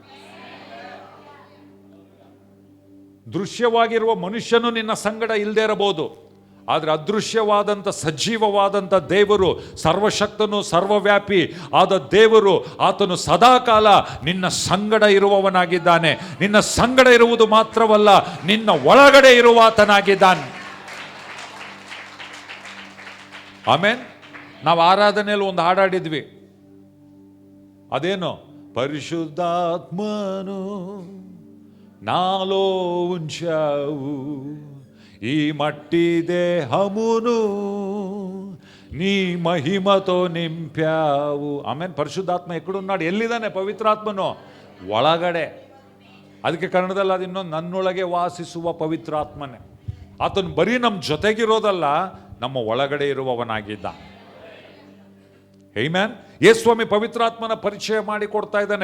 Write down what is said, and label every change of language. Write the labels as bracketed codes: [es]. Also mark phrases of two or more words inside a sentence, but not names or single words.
[kn] ದೃಶ್ಯವಾಗಿರುವ ಮನುಷ್ಯನು ನಿನ್ನ ಸಂಗಡ ಇಲ್ಲದೆ ಇರಬಹುದು, ಆದರೆ ಅದೃಶ್ಯವಾದಂಥ ಸಜೀವವಾದಂಥ ದೇವರು, ಸರ್ವಶಕ್ತನು ಸರ್ವವ್ಯಾಪಿ ಆದ ದೇವರು, ಆತನು ಸದಾಕಾಲ ನಿನ್ನ ಸಂಗಡ ಇರುವವನಾಗಿದ್ದಾನೆ. ನಿನ್ನ ಸಂಗಡ ಇರುವುದು ಮಾತ್ರವಲ್ಲ, ನಿನ್ನ ಒಳಗಡೆ ಇರುವ ಆತನಾಗಿದ್ದಾನೆ. ಆಮೇನ್. ನಾವು ಆರಾಧನೆಯಲ್ಲಿ ಒಂದು ಹಾಡಾಡಿದ್ವಿ, ಅದೇನು? [te] పరిశుద్ధాత్మను నాలో ఉంచావు, ఈ మట్టి దేహమును నీ మహిమతో నింపావు. [kn] ಆಮೇನ್. ಪರಿಶುದ್ಧಾತ್ಮ ಎక్కಡುన్నాడు? ಎಲ್ಲಿದ್ದಾನೆ ಪವಿತ್ರಾತ್ಮನು? ಒಳಗಡೆ. ಅದಕ್ಕೆ ಕನ್ನಡದಲ್ಲಿ ಅದು ಇನ್ನೊಂದು, ನನ್ನೊಳಗೆ ವಾಸಿಸುವ ಪವಿತ್ರಾತ್ಮನೇ. ಆತನು ಬರೀ ನಮ್ಮ ಜೊತೆಗಿರೋದಲ್ಲ, ನಮ್ಮ ಒಳಗಡೆ ಇರುವವನಾಗಿದ್ದ. ಆಮೆನ್. ಯೇಸುಸ್ವಾಮಿ ಪವಿತ್ರಾತ್ಮನ ಪರಿಚಯ ಮಾಡಿ ಕೊಡ್ತಾ ಇದ್ದಾನೆ.